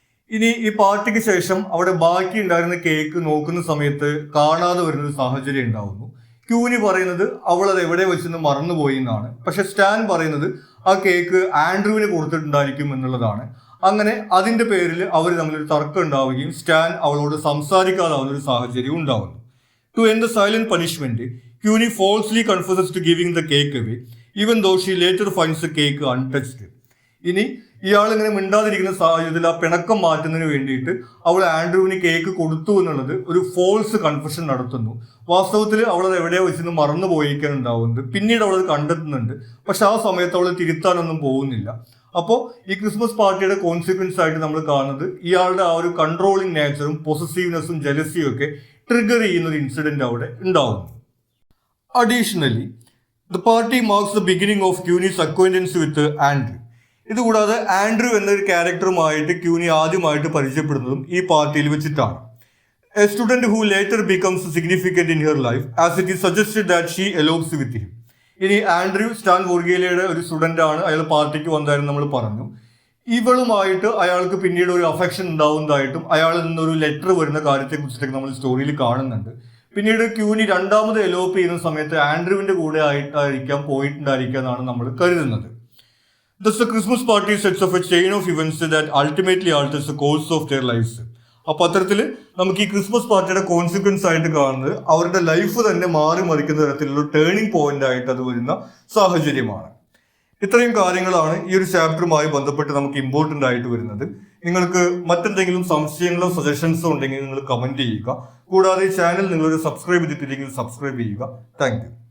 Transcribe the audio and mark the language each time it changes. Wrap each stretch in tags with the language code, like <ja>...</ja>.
<ml>ഇനി ഈ പാർട്ടിക്ക് ശേഷം അവിടെ ബാക്കി ഉണ്ടായിരുന്ന കേക്ക് നോക്കുന്ന സമയത്ത് കാണാതെ വരുന്നൊരു സാഹചര്യം ഉണ്ടാവുന്നു. CUNY പറയുന്നത് അവൾ അത് എവിടെ വെച്ചെന്ന് മറന്നുപോയി എന്നാണ്. പക്ഷെ സ്റ്റാൻ പറയുന്നത് ആ കേക്ക് ആൻഡ്രൂവിന് കൊടുത്തിട്ടുണ്ടായിരിക്കും എന്നുള്ളതാണ്. അങ്ങനെ അതിന്റെ പേരിൽ അവർ തമ്മിലൊരു തർക്കം ഉണ്ടാവുകയും സ്റ്റാൻ അവളോട് സംസാരിക്കാതാവുന്ന ഒരു സാഹചര്യം ഉണ്ടാവുന്നു.</ml> <en>To end the silent punishment, CUNY falsely confesses to giving the cake away, even though she later finds the cake untouched.</en> <ml>ഇനി ഇയാൾ ഇങ്ങനെ മിണ്ടാതിരിക്കുന്ന സാഹചര്യത്തിൽ ആ പിണക്കം മാറ്റുന്നതിന് വേണ്ടിയിട്ട് അവൾ ആൻഡ്രൂവിന് കേക്ക് കൊടുത്തു എന്നുള്ളത് ഒരു ഫോൾസ് കൺഫെഷൻ നടത്തുന്നു. വാസ്തവത്തിൽ അവളത് എവിടെയോ വെച്ചെന്ന് മറന്നു പോയിരിക്കാനുണ്ടാവുന്നത്. പിന്നീട് അവളത് കണ്ടെത്തുന്നുണ്ട്. പക്ഷെ ആ സമയത്ത് അവൾ തിരുത്താനൊന്നും പോകുന്നില്ല. അപ്പോൾ ഈ ക്രിസ്മസ് പാർട്ടിയുടെ കോൺസിക്വൻസ് ആയിട്ട് നമ്മൾ കാണുന്നത് ഇയാളുടെ ആ ഒരു കൺട്രോളിങ് നേച്ചറും പൊസസീവ്നെസ്സും ജലസിയും ഒക്കെ ട്രിഗർ ചെയ്യുന്ന ഒരു ഇൻസിഡന്റ് അവിടെ ഉണ്ടാവുന്നു.</ml> <en>Additionally, the party marks the beginning of CUNY's acquaintance with Andrew.</en> <ml>ഇതുകൂടാതെ ആൻഡ്രൂ എന്നൊരു ക്യാരക്ടറുമായിട്ട് CUNY ആദ്യമായിട്ട് പരിചയപ്പെടുന്നതും ഈ പാർട്ടിയിൽ വെച്ചിട്ടാണ്.</ml> <en>A student who later becomes significant in her life as it is suggested that she elopes with him.</en> <ml>ഇനി Andrew Stan വോർഗീലയുടെ ഒരു student ആണ്, അയാൾ പാർട്ടിക്ക് വന്നായിരുന്നു നമ്മൾ പറഞ്ഞു. ഇവളുമായിട്ട് അയാൾക്ക് പിന്നീട് ഒരു അഫെക്ഷൻ ഉണ്ടാവുന്നതായിട്ടും അയാളിൽ നിന്നൊരു ലെറ്റർ വരുന്ന കാര്യത്തെ കുറിച്ചിട്ടൊക്കെ നമ്മൾ സ്റ്റോറിയിൽ കാണുന്നുണ്ട്. പിന്നീട് CUNY രണ്ടാമത് എലോപ്പ് ചെയ്യുന്ന സമയത്ത് ആൻഡ്രൂവിന്റെ കൂടെ ആയിട്ടായിരിക്കാം പോയിട്ടുണ്ടായിരിക്കുക എന്നാണ് നമ്മൾ കരുതുന്നത്.</ml> <en>Thus, the Christmas party sets off a chain of events that ultimately alters the course of their lives.</en> <ml>അപ്പോൾ അത്തരത്തിൽ നമുക്ക് ഈ ക്രിസ്മസ് പാർട്ടിയുടെ കോൺസിക്വൻസ് ആയിട്ട് കാണുന്നത് അവരുടെ ലൈഫ് തന്നെ മാറി മറിക്കുന്ന തരത്തിലുള്ള ടേണിംഗ് പോയിന്റ് ആയിട്ട് അത് വരുന്ന സാഹചര്യമാണ്. ഇത്രയും കാര്യങ്ങളാണ് ഈ ഒരു ചാപ്റ്ററുമായി ബന്ധപ്പെട്ട് നമുക്ക് ഇമ്പോർട്ടൻ്റ് ആയിട്ട് വരുന്നത്. നിങ്ങൾക്ക് മറ്റെന്തെങ്കിലും സംശയങ്ങളോ സജഷൻസോ ഉണ്ടെങ്കിൽ നിങ്ങൾ കമന്റ് ചെയ്യുക. കൂടാതെ ഈ ചാനൽ നിങ്ങൾ സബ്സ്ക്രൈബ് ചെയ്തിട്ടില്ലെങ്കിൽ സബ്സ്ക്രൈബ് ചെയ്യുക. Thank you.</ml>